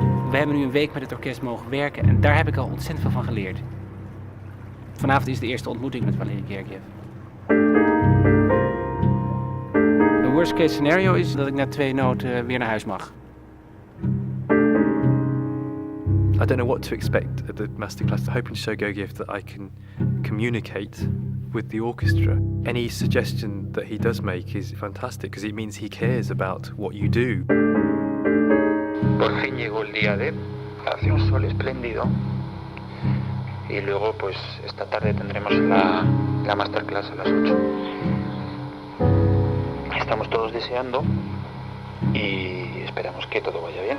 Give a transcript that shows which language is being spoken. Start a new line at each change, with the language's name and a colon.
Dutch: We hebben nu een week met het orkest mogen werken en daar heb ik al ontzettend veel van geleerd. Vanavond is de eerste ontmoeting met Valery Gergiev. Een worst case scenario is dat ik na 2 noten weer naar huis mag.
English: I don't know what to expect at the masterclass. I'm hoping to show Gergiev that I can communicate with the orchestra. Any suggestion that he does make is fantastic because it means he cares about what you do.
Spanish: Por fin llegó el día D. Hace un sol espléndido. y luego pues esta tarde tendremos la masterclass a las 8. Estamos todos deseando y esperamos que todo vaya bien.